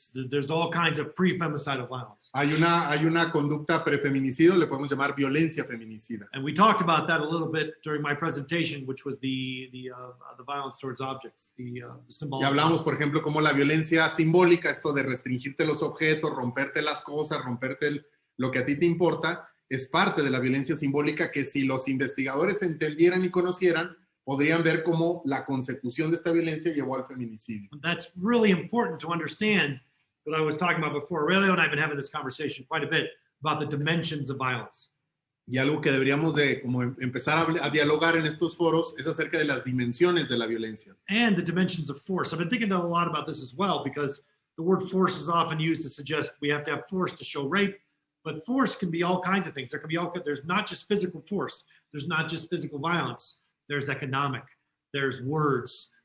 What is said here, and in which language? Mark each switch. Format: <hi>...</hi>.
<en>There's all kinds of pre-femicidal violence.</en> <es>Hay una conducta prefeminicidio, le podemos llamar violencia feminicida.</es> <en>And we talked about that a little bit during my presentation, which was the violence towards objects, the symbolic.</en> <es>Y hablamos, por ejemplo, como la violencia simbólica, esto de restringirte los objetos, romperte las cosas, romperte lo que a ti te importa, es parte de la violencia simbólica que si los investigadores entendieran y conocieran, podrían ver cómo la consecución de esta violencia llevó al feminicidio.</es> <en>That's really important to understand what I was talking about before. Aurelio and I have been having this conversation quite a bit about the dimensions of violence.</en> <es>Y algo que deberíamos de como empezar a dialogar en estos foros es acerca de las dimensiones de la violencia.</es> <en>And the dimensions of force. I've been thinking a lot about this as well because the word force is often used to suggest we have to have force to show rape, but force can be all kinds of things. There's not just physical force. There's not just physical violence. There's economic. There's words.</en>